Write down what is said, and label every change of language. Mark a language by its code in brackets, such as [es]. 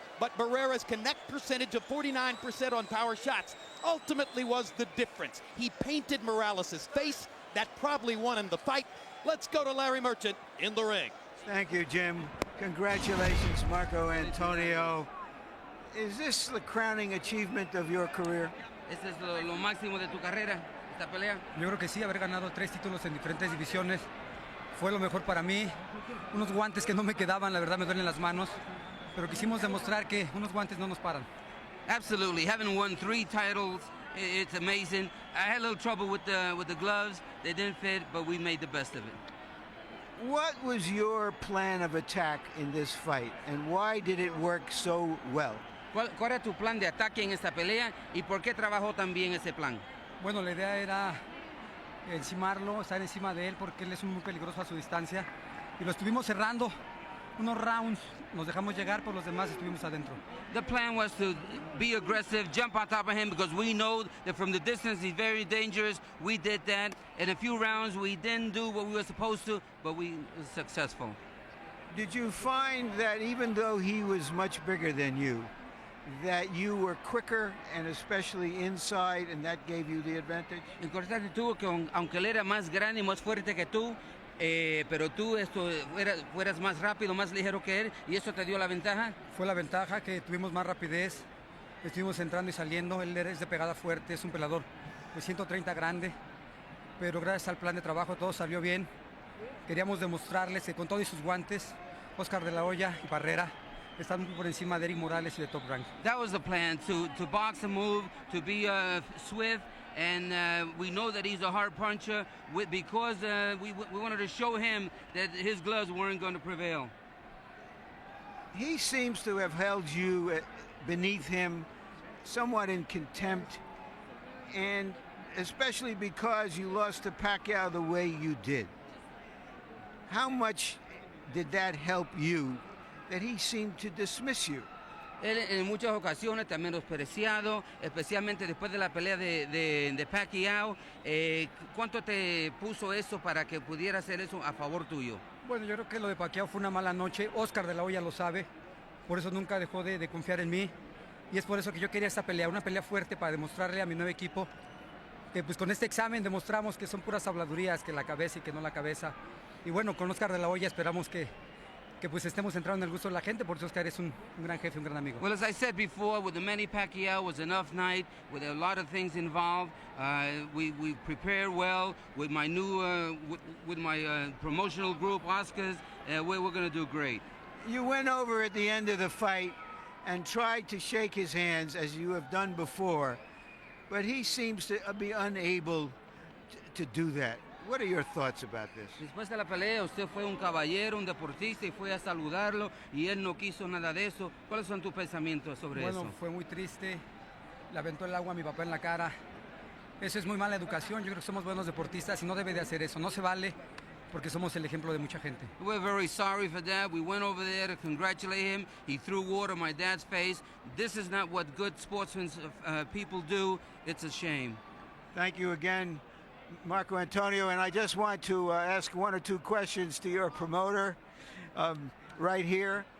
[en] But Barrera's connect percentage of 49% on power shots ultimately was the difference. He painted Morales' face. That probably won him the fight. Let's go to Larry Merchant in the ring. Thank you, Jim. Congratulations, Marco Antonio. Is this the crowning achievement of your career? [es] Este es lo máximo de tu carrera, esta pelea. Yo creo que sí, haber ganado 3 títulos en diferentes divisiones fue lo mejor para mí. Unos guantes que no me quedaban, la verdad me duelen las manos, pero quisimos demostrar que unos guantes no nos paran. [en] Absolutely, having won 3 titles, it's amazing. I had a little trouble with the gloves. They didn't fit, but we made the best of it. What was your plan of attack in this fight, and why did it work so well? [es] ¿Cuál era tu plan de ataque en esta pelea y por qué trabajó tan bien ese plan? Bueno, la idea era encimarlo, estar encima de él porque él es muy peligroso a su distancia y lo estuvimos cerrando unos rounds, nos dejamos llegar, por los demás estuvimos adentro. [en] The plan was to be aggressive, jump on top of him because we know that from the distance he's very dangerous. We did that. In a few rounds we didn't do what we were supposed to, but we were successful. Did you find that even though he was much bigger than you, that you were quicker and especially inside, and that gave you the advantage? [es] Encontraste tú que aunque él era más grande y más fuerte que tú, pero tú fueras más rápido, más ligero que él, y eso te dio la ventaja. Fue la ventaja que tuvimos más rapidez, estuvimos entrando y saliendo. Él es de pegada fuerte, es un pelador de 130 grande, pero gracias al plan de trabajo todo salió bien. Queríamos demostrarles que con todos sus guantes, Oscar de la Hoya y Barrera están por encima de Erik Morales y de Top Rank. [en] That was the plan, to box and move, to be swift, and we know that he's a hard puncher because we wanted to show him that his gloves weren't going to prevail. He seems to have held you beneath him somewhat in contempt, and especially because you lost to Pacquiao the way you did. How much did that help you, that he seemed to dismiss you? [es] Él en muchas ocasiones te ha menospreciado, especialmente después de la pelea de Pacquiao. ¿Cuánto te puso eso para que pudiera hacer eso a favor tuyo? Bueno, yo creo que lo de Pacquiao fue una mala noche. Oscar de la Hoya lo sabe, por eso nunca dejó de confiar en mí. Y es por eso que yo quería esta pelea, una pelea fuerte para demostrarle a mi nuevo equipo que pues con este examen demostramos que son puras habladurías, que la cabeza y que no la cabeza. Y bueno, con Oscar de la Hoya esperamos que pues estemos entrando en el gusto de la gente, por eso Oscar es un gran jefe, un gran amigo. [en] Well, as I said before, with the Manny Pacquiao was an enough night, with a lot of things involved. We prepared well with my new, with my promotional group, Oscars. We're going to do great. You went over at the end of the fight and tried to shake his hands as you have done before, but he seems to be unable to do that. What are your thoughts about this? [es] Después de la pelea, usted fue un caballero, un deportista y fue a saludarlo y él no quiso nada de eso. ¿Cuáles son tus pensamientos sobre eso? Bueno, fue muy triste. Le aventó el agua a mi papá en la cara. Eso es muy mala educación. Yo creo que somos buenos deportistas y no debe de hacer eso. No se vale porque somos el ejemplo de mucha gente. [en] We're very sorry for that. We went over there to congratulate him. He threw water on my dad's face. This is not what good sportsmen people do. It's a shame. Thank you again, Marco Antonio, and I just want to ask 1 or 2 questions to your promoter right here.